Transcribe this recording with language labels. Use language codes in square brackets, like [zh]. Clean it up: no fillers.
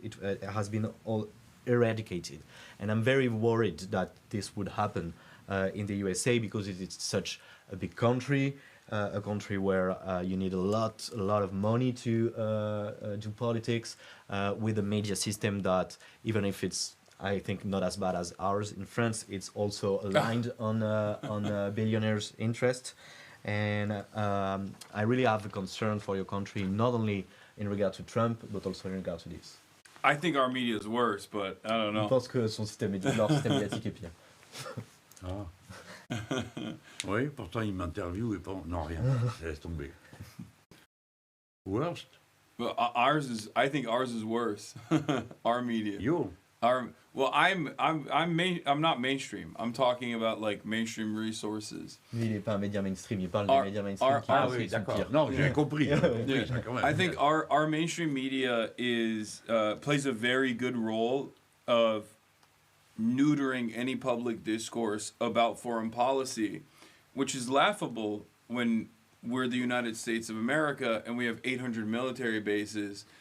[en] It has been all eradicated, and I'm very worried that this would happen in the USA because it's such a big country, a country where you need a lot of money to do politics, with a media system that, even if it's, I think, not as bad as ours in France, it's also aligned on billionaires' interest. And I really have a concern for your country, not only in regard to Trump, but also in regard to this. I think our media is worse, but I don't know. [fr] Je pense que leur système médiatique est pire. Ah. Oui, pourtant il m'interviewe et pas... Non, rien, laisse tomber. [en] Worst? Well, I think ours is worse. Our media. You? Well, I'm not mainstream. I'm talking about like mainstream resources. [fr] Lui, il n'est pas un média mainstream. Il parle des médias mainstream qui oui, d'accord. Non, j'ai compris. [en] I think our mainstream media plays a very good role of neutering any public discourse about foreign policy, which is laughable when we're the United States of America and we have 800 military bases.